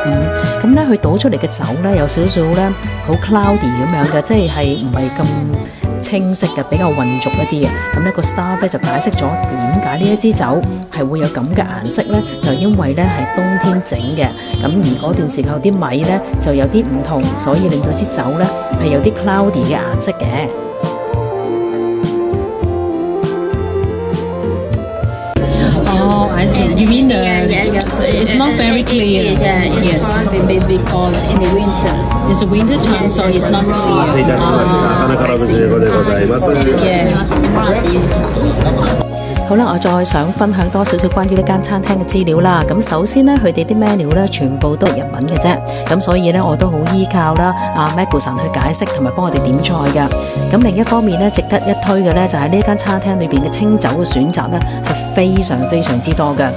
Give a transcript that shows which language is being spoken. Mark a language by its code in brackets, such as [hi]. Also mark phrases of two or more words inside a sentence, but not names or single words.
[yue] 咁咧佢倒出嚟嘅酒咧有少少咧好 cloudy 咁樣嘅，即係唔係咁清晰嘅，比較混濁一啲嘅。咁呢個 staff 咧就解釋咗點解呢一支酒係會有咁嘅顏色咧，就因為咧係冬天整嘅，咁而嗰段時候啲米咧就有啲唔同，所以令到支酒咧係有啲 cloudy 嘅顏色嘅。 [en] Oh, I see. You mean it's not very clear. Yes. Because in the winter. It's a winter time, so it's not clear. [ja] 花からぶち英語でございます。 [yue] 好啦，我再想分享多少少關於呢間餐廳嘅資料啦。咁首先呢，佢哋啲 menu 呢全部都係日文嘅啫，咁所以呢，我都好依靠啦阿 Magu-san 去解釋同埋幫我哋點菜㗎。咁另一方面呢，值得一推嘅呢，就係呢間餐廳裏邊嘅清酒嘅選擇呢係非常非常之多嘅。